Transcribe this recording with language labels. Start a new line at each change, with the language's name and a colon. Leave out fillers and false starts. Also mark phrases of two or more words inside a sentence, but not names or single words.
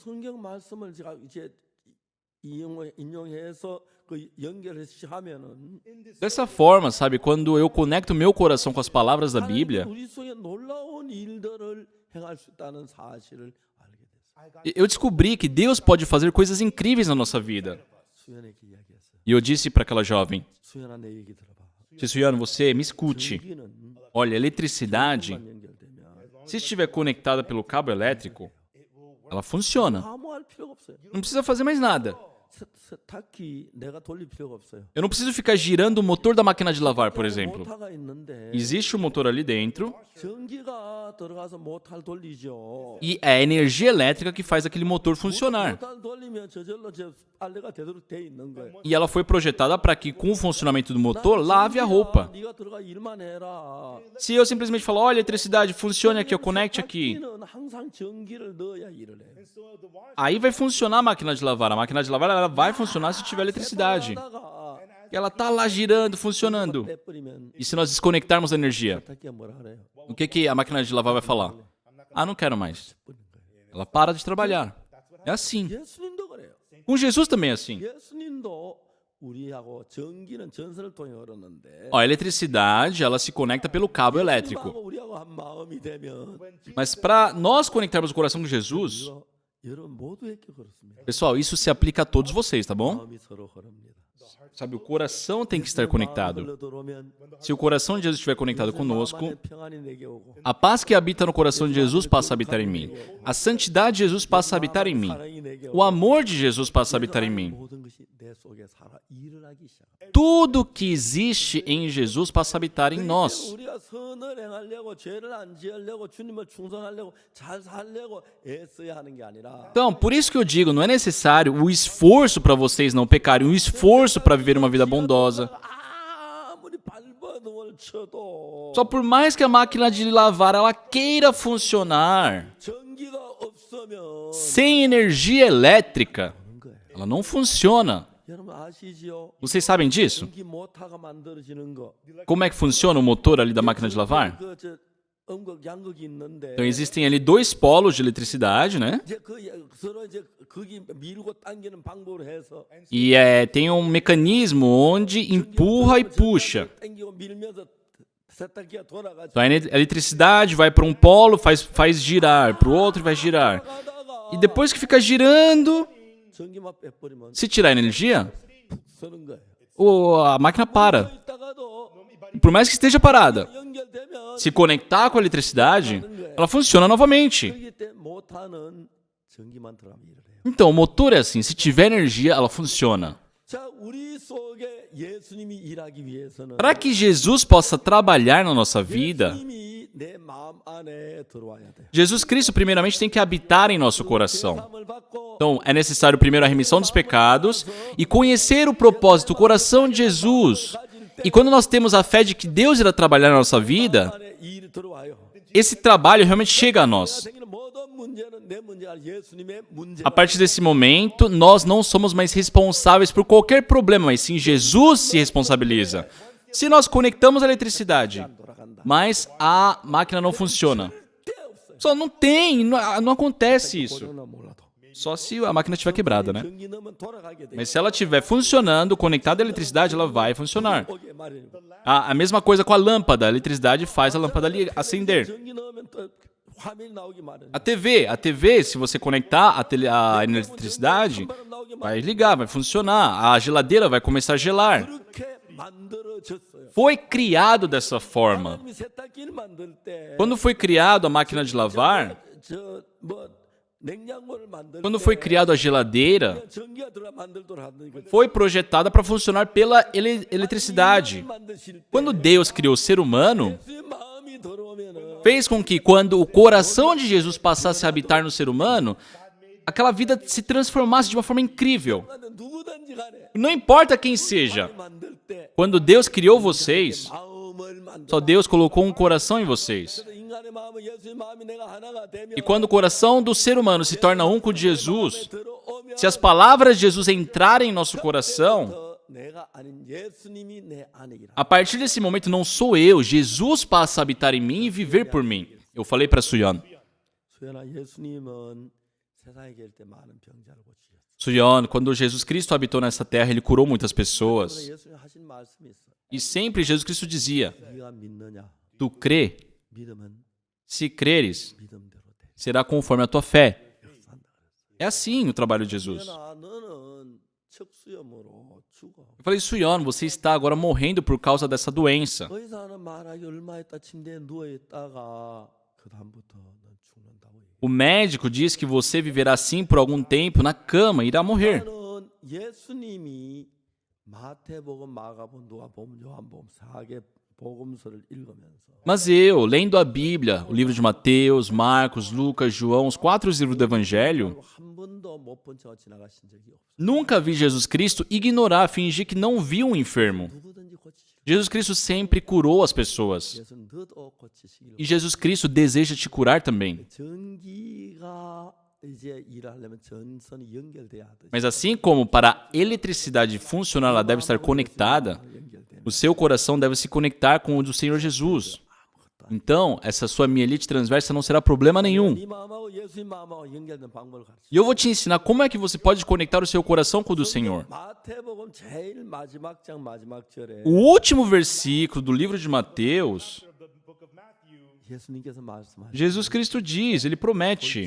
Portuguese: Dessa forma, sabe, quando eu conecto meu coração com as palavras da Bíblia, eu descobri que Deus pode fazer coisas incríveis na nossa vida. E eu disse para aquela jovem: Suyeon, você me escute. Olha, eletricidade, se estiver conectada pelo cabo elétrico, ela funciona. Não precisa fazer mais nada.
Korean: 세탁기 내가 돌릴 필요가 없어요.
Portuguese: Eu não preciso ficar girando o motor da máquina de lavar, por exemplo.
Korean: 모터가 있는데
Portuguese: Existe um motor ali dentro
Korean: 전기가 들어가서 모터를 돌리죠.
Portuguese: e é a energia elétrica que faz aquele motor funcionar.
Korean: 모터를 돌리면 저절로 저 빨래가 되도록 돼 있는 거예요.
Portuguese: E ela foi projetada para que, com o funcionamento do motor, lave a roupa.
Korean: 네가 들어가 일만 해라.
Portuguese: Se eu simplesmente falar, olha, eletricidade, funcione aqui, eu conecte aqui,
Korean: 세탁기는 항상 전기를 넣어야 일을 해.
Portuguese: aí vai funcionar a máquina de lavar. A máquina de lavar ela vai funcionar se tiver eletricidade.
Korean: 하다가
Portuguese: E ela tá lá girando, funcionando.
Korean: 빼버리면
Portuguese: E se nós desconectarmos a energia,
Korean: 세탁기가 뭐라 그래요?
Portuguese: o que a máquina de lavar vai falar? Ah, não quero mais. Ela para de trabalhar. É assim.
Korean: 예수님도 그래요.
Portuguese: Com Jesus também é assim.
Korean: 예수님도 우리하고 전기는 전선을 통해 흐르는데
Portuguese: Ó, a eletricidade, ela se conecta pelo cabo elétrico.
Korean: 예수님하고 우리하고 한 마음이 되면
Portuguese: Mas para nós conectarmos o coração com Jesus,
Korean: 여러분 모두에게 그렇습니다.
Portuguese: pessoal, isso se aplica a todos vocês, tá bom?
Korean: 마음이 서로 흐릅니다.
Portuguese: Sabe, o coração tem que estar conectado.
Korean: 흘러들어오면
Portuguese: Se o coração de Jesus estiver conectado conosco,
Korean: 마음 안에 평안이 내게 오고
Portuguese: a paz que habita no coração de Jesus passa a habitar em mim. A santidade de Jesus passa a habitar em mim.
Korean: 사랑이 내게
Portuguese: O amor de Jesus passa a habitar em mim.
Korean: 모든 것이 내 속에 살아 일을 하기 시작.
Portuguese: Tudo que existe em Jesus passa a habitar em nós.
Korean: 우리가 선을 행하려고 죄를 안 지으려고 주님을 충성하려고 잘 살려고 애써야 하는 게 아니라
Portuguese: Então, por isso que eu digo, não é necessário o esforço para vocês não pecarem, o esforço para viver uma vida bondosa.
Korean: 아무리 발버둥을 쳐도
Portuguese: Só por mais que a máquina de lavar ela queira funcionar,
Korean: 전기가 없으면
Portuguese: sem energia elétrica,
Korean: 그런 거예요.
Portuguese: ela não funciona.
Korean: 여러분 아시지요?
Portuguese: Vocês sabem disso?
Korean: 전기 모터가 만들어지는 거.
Portuguese: Como é que funciona o motor ali da máquina de lavar?
Korean: 그저 음극 양극이 있는데
Portuguese: Então existem ali dois polos de eletricidade, né?
Korean: 이제 서로 이제 거기 밀고 당기는 방법으로 해서
Portuguese: E tem um mecanismo onde empurra e puxa.
Korean: 당기고 밀면서 세탁기가 돌아가지고
Portuguese: Então a eletricidade vai para um polo, faz girar, para o outro e vai girar. E depois que fica girando,
Korean: 전기만 빼버리면
Portuguese: se tirar a energia,
Korean: 서는 거예요.
Portuguese: a máquina para.
Korean: 있다가도
Portuguese: E por mais que esteja parada,
Korean: 연결되면
Portuguese: se conectar com a eletricidade, ela funciona novamente.
Korean: 그렇기 때문에 모터는 전기만 들어가면 일을 해요.
Portuguese: Então, o motor é assim, se tiver energia, ela funciona.
Korean: 자, 우리 속에 예수님이 일하기 위해서는
Portuguese: Para que Jesus possa trabalhar na nossa vida,
Korean: 예수님이 내 마음 안에 들어와야 돼요.
Portuguese: Jesus Cristo primeiramente tem que habitar em nosso coração.
Korean: 죄사함을 받고
Portuguese: Então, é necessário primeiro a remissão dos pecados e conhecer o propósito, o coração de Jesus. E quando nós temos a fé de que Deus irá trabalhar na nossa vida,
Korean: 안에 일이 들어와요.
Portuguese: esse trabalho realmente chega a nós.
Korean: 생기는 모든 문제는 내 문제가 아니라 예수님의 문제.
Portuguese: A partir desse momento, nós não somos mais responsáveis por qualquer problema, mas sim Jesus se responsabiliza. Se nós conectamos a eletricidade, mas a máquina não funciona, só não tem, não acontece isso.
Korean: 그러나 몰라도.
Portuguese: Só se a máquina estiver quebrada, né?
Korean: 전기 넣으면 돌아가게 돼.
Portuguese: Mas se ela estiver funcionando, conectada à eletricidade, ela vai funcionar.
Korean: 오게 말이에요.
Portuguese: A mesma coisa com a lâmpada. A eletricidade faz a lâmpada acender.
Korean: 전기 넣으면 또 화면이 나오기 마련이에요.
Portuguese: A TV, se você conectar a eletricidade,
Korean: 바람 나오기
Portuguese: vai ligar, vai funcionar. A geladeira vai começar a gelar.
Korean: 그렇게 만들어졌어요.
Portuguese: Foi criado dessa forma.
Korean: 하나님이 세탁기를 만들 때
Portuguese: Quando foi criado a máquina de lavar,
Korean: 저뭐 냉장고를 만들
Portuguese: quando
Korean: 때
Portuguese: foi criado a geladeira,
Korean: 전기가 들어가 만들도록 하는
Portuguese: foi projetada para funcionar pela eletricidade.
Korean: 만드실 때
Portuguese: Quando Deus criou o ser humano,
Korean: 예수의 마음이 들어오면은
Portuguese: fez com que quando o coração de Jesus passasse a habitar no ser humano, aquela vida se transformasse de uma forma incrível.
Korean: 누구든지 간에
Portuguese: Não importa quem seja.
Korean: 만들 때
Portuguese: Quando Deus criou vocês,
Korean: 마음을 만들
Portuguese: só Deus colocou um coração em vocês.
Korean: 인간의 마음은 예수의 마음이 내가 하나가 되면
Portuguese: E quando o coração do ser humano se torna um com o de Jesus,
Korean: 들어오면
Portuguese: se as palavras de Jesus entrarem em nosso coração,
Korean: 더 내가 아닌 예수님이 내 안에 일하.
Portuguese: a partir desse momento não sou eu, Jesus passa a habitar em mim e viver por mim. Eu falei para Suyon,
Korean: 수연아 예수님은 세상에 계실 때 많은 병자를 고치셨어.
Portuguese: Suyon, quando Jesus Cristo habitou nessa terra, ele curou muitas pessoas.
Korean: 예수님 하신 말씀이 있어.
Portuguese: E sempre Jesus Cristo dizia,
Korean: 네가 믿느냐?
Portuguese: tu crê,
Korean: 믿으면
Portuguese: se creres,
Korean: 믿음대로 돼.
Portuguese: será conforme a tua fé.
Korean: 산다.
Portuguese: É assim o trabalho de Jesus.
Korean: 수연아 너는 척수염으로 죽어.
Portuguese: Eu falei, Suyon, você está agora morrendo por causa dessa doença.
Korean: 의사는 말하기 얼마 있다 침대에 누워 있다가 그 다음부터 넌 죽는다고 얘기해.
Portuguese: O médico diz que você viverá assim por algum tempo na cama e irá morrer.
Korean: 나는 예수님이 마태복음, 마가복음, 누가복음, 요한복음 4개 복음서를 읽으면서
Portuguese: Mas eu, lendo a Bíblia, o livro de Mateus, Marcos, Lucas, João, os 4 livros do Evangelho,
Korean: 한 번도 못 본 척 지나가신 적이 없어요.
Portuguese: nunca vi Jesus Cristo ignorar, fingir que não viu um enfermo.
Korean: 누구든지 고치시고
Portuguese: Jesus Cristo sempre curou as pessoas.
Korean: 예수는 너도 고치시기를.
Portuguese: E Jesus Cristo deseja te curar também.
Korean: 전기가 이제 일하려면 전선이 연결돼야 하듯이
Portuguese: Mas assim como para a eletricidade funcionar, ela deve estar conectada,
Korean: 연결되면
Portuguese: o seu coração deve se conectar com o do Senhor Jesus. Então, essa sua mielite transversa não será problema nenhum.
Korean: 네 마음하고 예수님 마음하고 연결된 방법을 가르쳐.
Portuguese: E eu vou te ensinar como é que você pode conectar o seu coração com o do Senhor.
Korean: 마태복음 제일 마지막 장 마지막 절에
Portuguese: O último versículo do livro de Mateus,
Korean: 예수님께서 말씀하시죠.
Portuguese: Jesus Cristo diz, ele promete: